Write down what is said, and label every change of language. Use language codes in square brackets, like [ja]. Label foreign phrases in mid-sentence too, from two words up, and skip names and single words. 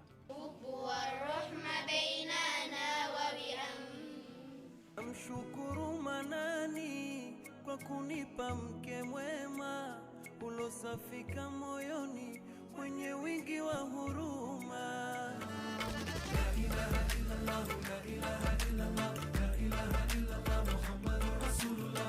[ar] رحمة بيننا و [sw] Mshukuru Manani kwa kunipa mke mwema ulosafika moyoni mwenye wingi wa huruma. [ar] لا إله إلا الله لا إله إلا الله لا إله إلا الله محمد رسول الله.